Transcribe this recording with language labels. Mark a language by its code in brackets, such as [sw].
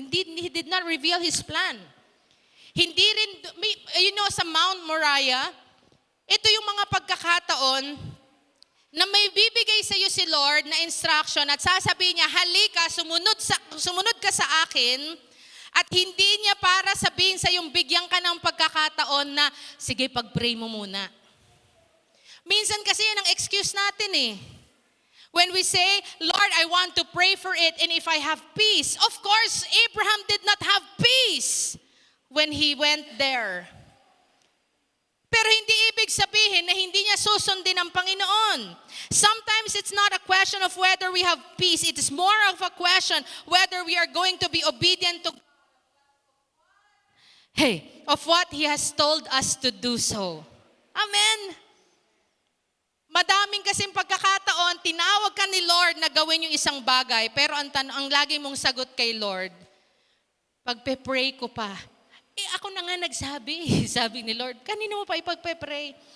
[en] He did not reveal his plan. [tl] Hindi rin, sa Mount Moriah, ito yung mga pagkakataon na may bibigay sa iyo si Lord na instruction at sasabihin niya, halika, sumunod ka sa akin. At hindi niya para sabihin sa yung bigyan ka ng pagkakataon na, sige, pag-pray mo muna. Minsan kasi yan ang excuse natin eh. [en] When we say, Lord, I want to pray for it and if I have peace. Of course, Abraham did not have peace when he went there. [tl] Pero hindi ibig sabihin na hindi niya susundin ang Panginoon. [en] Sometimes it's not a question of whether we have peace. It is more of a question whether we are going to be obedient to of what He has told us to do so. [tl] Amen. Madaming kasing pagkakataon, tinawag ka ni Lord na gawin yung isang bagay, pero ang lagi mong sagot kay Lord, pagpe-pray ko pa, ako na nga nagsabi, sabi ni Lord, kanino mo pa ipagpe-pray?